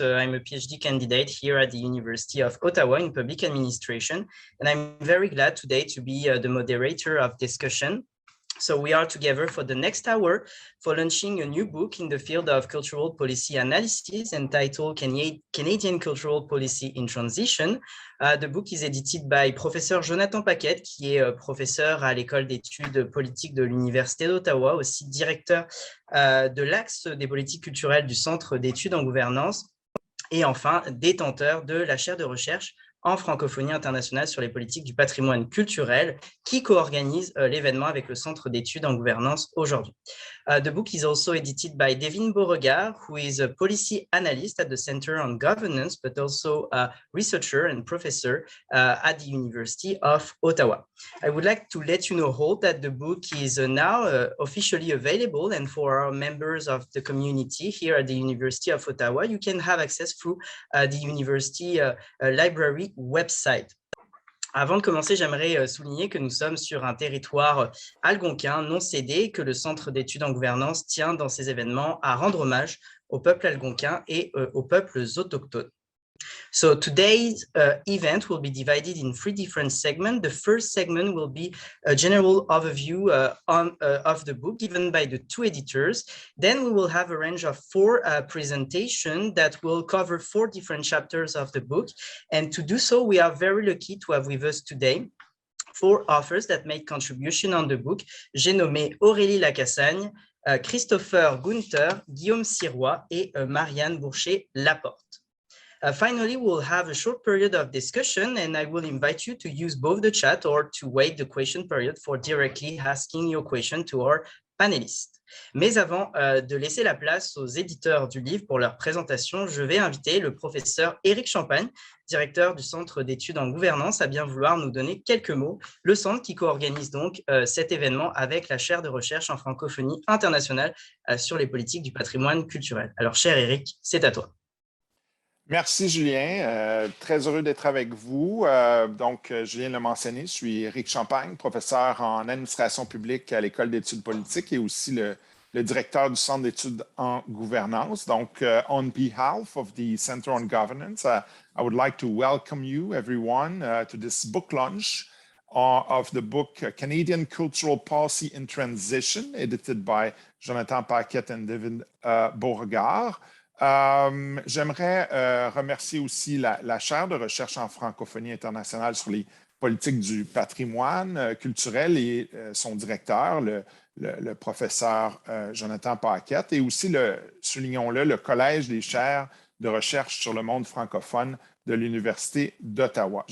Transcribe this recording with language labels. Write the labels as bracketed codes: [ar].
[en] I'm a PhD candidate here at the University of Ottawa in public administration, and I'm very glad today to be the moderator of discussion. So we are together for the next hour for launching a new book in the field of cultural policy analysis entitled Canadian Cultural Policy in Transition. The book is edited by [fr] Professeur Jonathan Paquette, qui est professeur à l'École d'études politiques de l'Université d'Ottawa, aussi directeur de l'axe des politiques culturelles du Centre d'études en gouvernance et enfin détenteur de la chaire de recherche en francophonie internationale sur les politiques du patrimoine culturel qui co-organise l'événement avec le Centre d'études en gouvernance aujourd'hui. [en] The book is also edited by Devin Beauregard, who is a policy analyst at the Center on Governance, but also a researcher and professor at the University of Ottawa. I would like to let you know all that the book is now officially available, and for our members of the community here at the University of Ottawa, you can have access through the university library website. [fr] Avant de commencer, j'aimerais souligner que nous sommes sur un territoire algonquin non cédé, que le Centre d'études en gouvernance tient dans ces événements à rendre hommage au peuple algonquin et aux peuples autochtones. [en] So today's event will be divided in three different segments. The first segment will be a general overview of the book given by the two editors. Then we will have a range of four presentations that will cover four different chapters of the book. And to do so, we are very lucky to have with us today four authors that made contribution on the book. [fr] J'ai nommé Aurélie Lacassagne, Christopher Gunther, Guillaume Sirois et Marianne Bourcher-Laporte. [en] Finally, we'll have a short period of discussion, and I will invite you to use both the chat or to wait the question period for directly asking your question to our panelists. [fr] Mais avant de laisser la place aux éditeurs du livre pour leur présentation, je vais inviter le professeur Éric Champagne, directeur du Centre d'études en gouvernance, à bien vouloir nous donner quelques mots. Le centre qui co-organise donc cet événement avec la chaire de recherche en francophonie internationale sur les politiques du patrimoine culturel. Alors, cher Éric, c'est à toi. Merci, Julien. Très heureux d'être avec vous. Julien l'a mentionné, je suis Éric Champagne, professeur en administration publique à l'École d'études politiques et aussi le directeur du Centre d'études en gouvernance. Donc, [en] on behalf of the Center on Governance, I would like to welcome you, everyone, to this book launch of the book Canadian Cultural Policy in Transition, edited by Jonathan Paquette and Devin Beauregard. [fr] J'aimerais remercier aussi la chaire de recherche en francophonie internationale sur les politiques du patrimoine culturel et son directeur, le professeur Jonathan Paquette, et aussi, soulignons-le, le Collège des chaires de recherche sur le monde francophone de l'Université d'Ottawa.